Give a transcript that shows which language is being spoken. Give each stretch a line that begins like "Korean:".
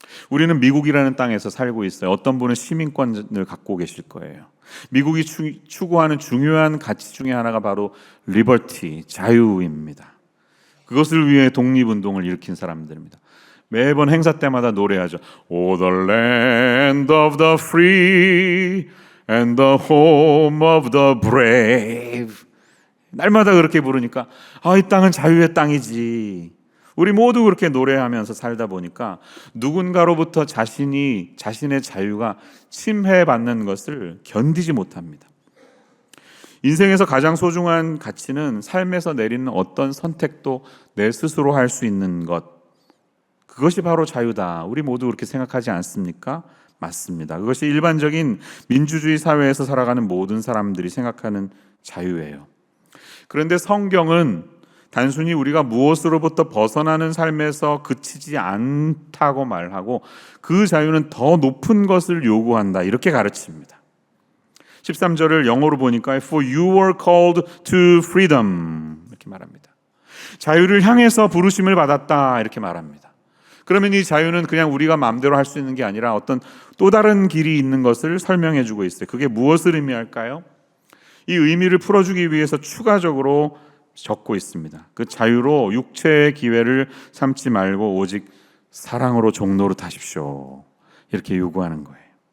Korean: 우리는 미국이라는 땅에서 살고 있어요. 어떤 분은 시민권을 갖고 계실 거예요. 미국이 추구하는 중요한 가치 중에 하나가 바로 리버티, 자유입니다. 그것을 위해 독립운동을 일으킨 사람들입니다. 매번 행사 때마다 노래하죠.
English: Oh, the land of the free and the home of the brave.
Korean: 날마다 그렇게 부르니까 이 땅은 자유의 땅이지. 우리 모두 그렇게 노래하면서 살다 보니까 누군가로부터 자신의 자유가 침해받는 것을 견디지 못합니다. 인생에서 가장 소중한 가치는 삶에서 내리는 어떤 선택도 내 스스로 할 수 있는 것, 그것이 바로 자유다. 우리 모두 그렇게 생각하지 않습니까? 맞습니다. 그것이 일반적인 민주주의 사회에서 살아가는 모든 사람들이 생각하는 자유예요. 그런데 성경은 단순히 우리가 무엇으로부터 벗어나는 삶에서 그치지 않다고 말하고 그 자유는 더 높은 것을 요구한다 이렇게 가르칩니다. 13절을 영어로 보니까 For you were called to freedom 이렇게 말합니다. 자유를 향해서 부르심을 받았다 이렇게 말합니다. 그러면 이 자유는 그냥 우리가 마음대로 할 수 있는 게 아니라 어떤 또 다른 길이 있는 것을 설명해 주고 있어요. 그게 무엇을 의미할까요? 이 의미를 풀어주기 위해서 추가적으로 적고 있습니다. 그 자유로 육체의 기회를 삼지 말고 오직 사랑으로 종노릇하십시오. 이렇게 요구하는 거예요.